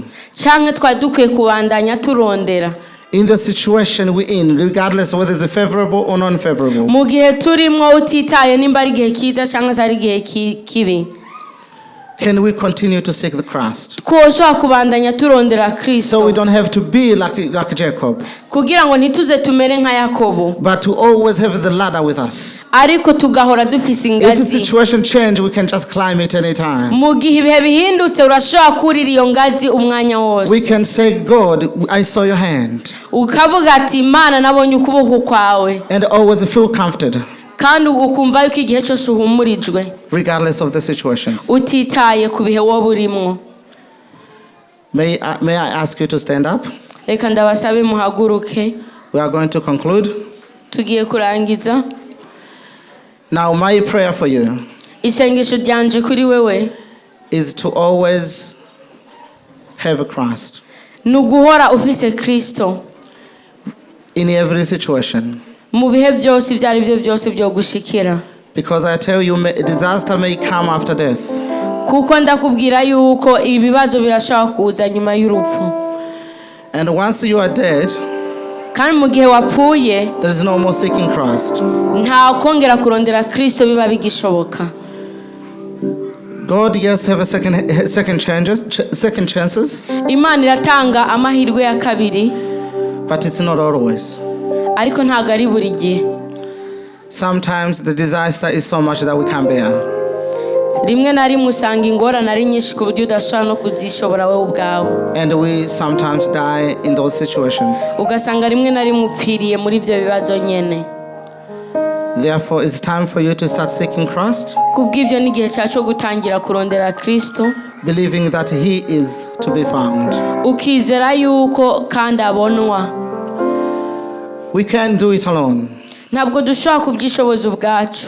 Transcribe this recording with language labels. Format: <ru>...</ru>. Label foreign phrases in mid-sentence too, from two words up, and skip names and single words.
<rn>Canke twadukwiye kubandanya turondera?</rn> <en>In the situation we're in, regardless of whether it's favorable or non-favorable,</en> <rn>Mu gihe turimo utitaye nimba ari igihe kiza cyangwa ari igihe kibi.</rn> <en>can we continue to seek the Christ?</en> <rn>Twoshobora kubandanya turondera So Kristo.</rn> <en>we don't have to be like Jacob,</en> <rn>Kugira ngo ntituze tumere nka Yakobo.</rn> <en>but to always have the ladder with us.</en> <rn>Ariko tugahora dufise</rn> <en>If the</en> <rn>ingazi.</rn> <en>situation changes, we can just climb it anytime.</en> <rn>Mu gihe ibihe bihindutse urashobora kurira iyo ngazi umwanya We wose.</rn> <en>can say, God, I saw your hand,</en> <rn>Ukavuga ati Imana nabonye ukuboko kwawe.</rn> <en>and always feel comforted,</en> <rn>Kandi ukumva yuko igihe cyose uhumurijwe.</rn> <en>regardless of the situations.</en> <rn>Utitaye ku bihe wowe urimo.</rn> <en>May I ask you to stand up?</en> <rn>Reka ndabasabe muhaguruke.</rn> <en>We are going to conclude.</en> <rn>Tugiye kurangiza.</rn> <en>Now, my prayer for you</en> <rn>Isengesho ryanje kuri wewe</rn> <en>is to always have a Christ</en> <rn>nuguhora ufise Kristo</rn> <en>in every situation.</en> <rn>mu bihe byose ibyo ari byo byose byo gushikira.</rn> <en>Because I tell you, disaster may come after death.</en> <rn>Kuko ndakubwira yuko ibibazo birashaka kuza nyuma y'urupfu.</rn> <en>And once you are dead,</en> <rn>Kandi mu gihe wapfuye</rn> <en>there is no more seeking Christ.</en> <rn>nta kongera kurondera Kristo biba bigishoboka.</rn> <en>God, yes, have a second chances,</en> <rn>Imana iratanga amahirwe ya kabiri,</rn> <en>but it's not always.</en> <rn>ariko ntago ari buri gihe.</rn> <en>Sometimes the disaster is so much that we can't bear.</en> <rn>Rimwe na rimwe usanga ingorane ari nyinshi ku buryo udashobora no kuzishobora wowe ubwawe.</rn> <en>And we sometimes die in those situations.</en> <rn>Ugasanga rimwe na rimwe upfiriye muri ibyo bibazo nyene.</rn> <en>Therefore, it's time for you to start seeking Christ,</en> <rn>Kubw'ibyo ni igihe cyacu cyo gutangira kurondera Kristo,</rn> <en>believing that He is to be found.</en> <rn>ukizera yuko kandi abonwa.</rn> <en>We can't do it alone.</en> <rn>Ntabwo dushobora kubyishoboza ubwacu.</rn>